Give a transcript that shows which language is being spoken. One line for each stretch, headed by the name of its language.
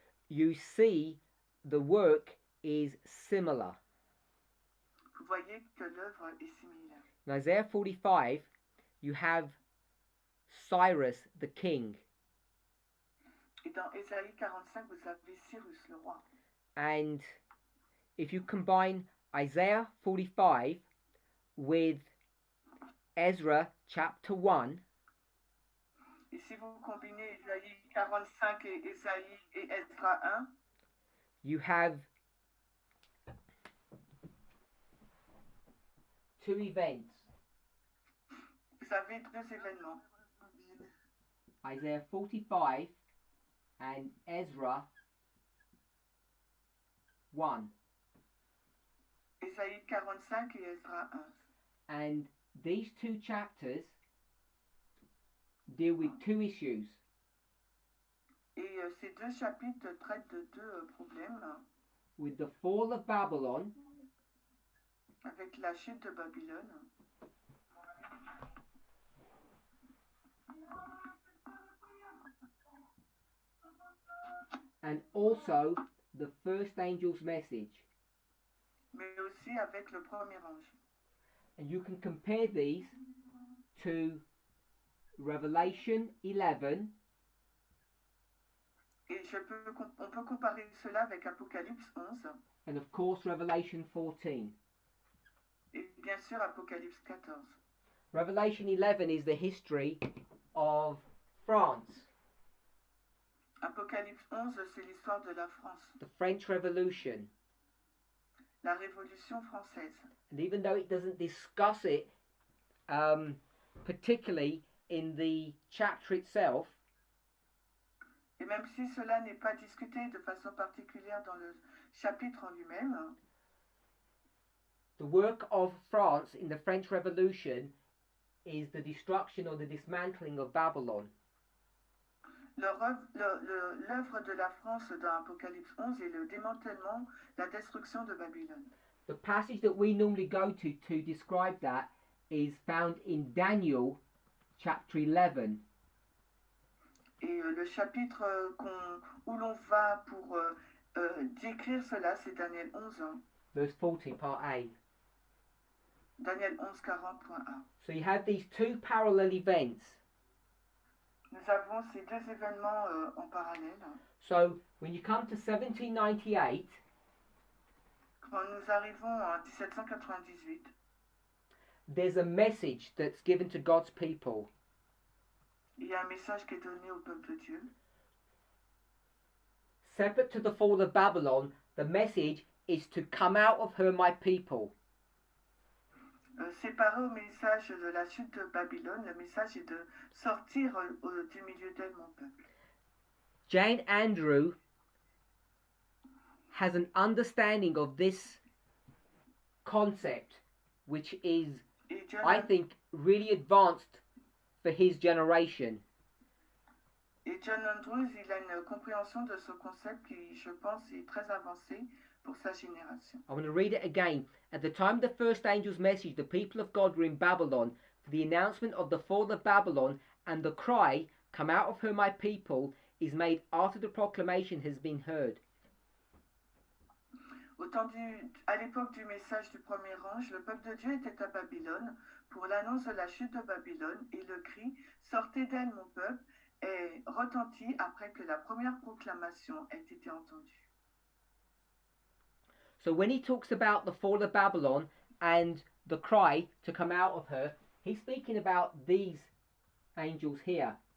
English: you see the work is similar.
French: vous voyez que l'œuvre est similaire.
English: In Isaiah 45, you have Cyrus the king,
French: Et dans Ésaïe 45, vous avez Cyrus le roi.
English: and if you combine Isaiah 45 with Ezra chapter 1,
French: Et si vous combinez Ésaïe 45 et Ésaïe et Esdra 1,
English: you have two events.
French: vous avez deux événements.
English: Isaiah 45 and Ezra 1.
French: Ésaïe 45 et Esdra 1.
English: And these two chapters deal with two issues.
French: Et ces deux chapitres traitent de deux problèmes,
English: With the fall of Babylon
French: avec la chute de Babylone
English: and also the first angel's message.
French: mais aussi avec le premier ange.
English: And you can compare these to Revelation 11
French: Et on peut comparer cela avec Apocalypse 11
English: and of course Revelation 14.
French: et bien sûr Apocalypse 14.
English: Revelation 11 is the history of France,
French: Apocalypse 11, c'est l'histoire de la France,
English: the French Revolution.
French: la Révolution française.
English: And even though it doesn't discuss it particularly in the chapter itself,
French: Et même si cela n'est pas discuté de façon particulière dans le chapitre en lui-même,
English: the work of France in the French Revolution is the destruction or the dismantling of Babylon.
French: l'œuvre de la France dans Apocalypse 11 est le démantèlement, la destruction de Babylone.
English: The passage that we normally go to describe that is found in Daniel chapter 11.
French: Et le chapitre où l'on va pour décrire cela, c'est Daniel 11,
English: Verse 40, part A.
French: Daniel 11, 40.1.
English: So you have these two parallel events.
French: Nous avons ces deux événements en parallèle.
English: So when you come to 1798,
French: Quand nous arrivons en 1798,
English: there's a message that's given to God's people.
French: il y a un message qui est donné au peuple de Dieu.
English: separate to the fall of Babylon, the message is to come out of her, my people.
French: Séparé au message de la chute de Babylone, le message est de sortir du milieu d'elle, mon peuple.
English: Jane Andrew has an understanding of this concept which is, I think, really advanced for his generation.
French: Et John Andrews, il a une compréhension de ce concept qui, je pense, est très avancé pour sa génération.
English: I want to read it again. At the time of the first angel's message, the people of God were in Babylon for the announcement of the fall of Babylon, and the cry, "Come out of her, my people," is made after the proclamation has been heard.
French: À l'époque du message du premier ange, le peuple de Dieu était à Babylone pour l'annonce de la chute de Babylone, et le cri « Sortez d'elle, mon peuple » est retenti après que la première proclamation ait été entendue.
English: So when he talks about the fall of Babylon and the cry to come out of her, he's speaking about these angels here.